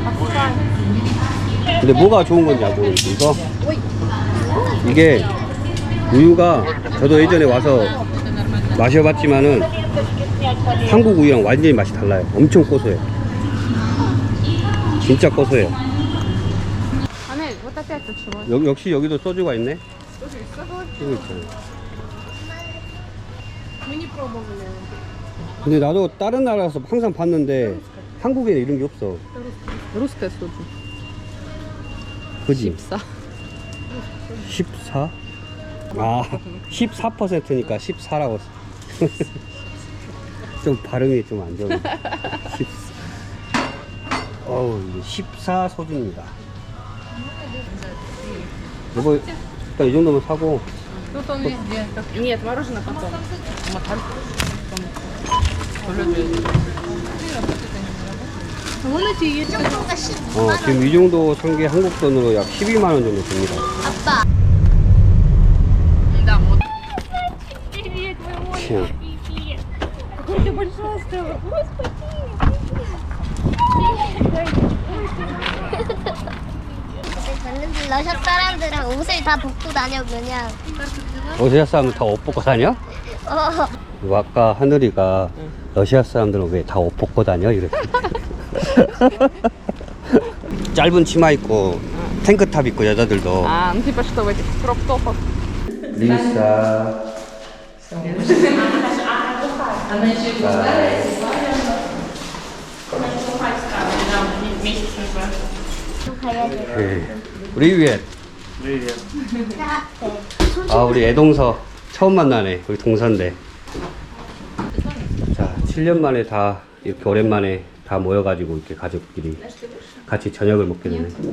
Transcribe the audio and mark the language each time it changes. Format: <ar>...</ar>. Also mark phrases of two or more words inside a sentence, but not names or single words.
<ko>근데 뭐가 좋은 건지 모르겠어. 이게 우유가 저도 예전에 와서 마셔봤지만은 한국 우유랑 완전히 맛이 달라요. 엄청 고소해요. 진짜 고소해요.</ko> <ru>안에 вот опять почему?</ru> <ko>역시 여기도 소주가 있네. 소주 있어? 소주 있잖아. 근데 나도 다른 나라에서 항상 봤는데 한국에는 이런 게 없어. Русская 소주. 그지? 14. 14? 14%니까 14라고. 좀 발음이 좀 안 좋네. 14. 이게 14 소주입니다. 이거 일단 이 정도면 사고.</ko> <ru>Тут он везде. Нет, мороженое потом. Макар.</ru> <ko>이 정도가 12만 원. 지금 이 정도 산 게 한국 돈으로 약 12만 원 정도 됩니다. 아빠.</ko> <ru>Да, вот.</ru> <ko>그냥. 봤는데 러시아 사람들은 옷을 다 벗고 다녀 그냥. 러시아 사람들 다 옷 벗고 다녀? 이거 아까 하늘이가 러시아 사람들은 왜 다 옷 벗고 다녀? 이랬어. 짧은 치마 입고 탱크탑 입고 여자들도.</ko> <ru>Ну типа что в этих кроп-топах.</ru> <ko>리사.</ko> <ru>Она еще и старая. 프리비엣.</ru> <ko>우리 애동서 처음 만나네. 우리 동서인데. 자, 7년 만에 다 이렇게 오랜만에 다 모여가지고 이렇게 가족끼리 같이 저녁을 먹게 되네.</ko>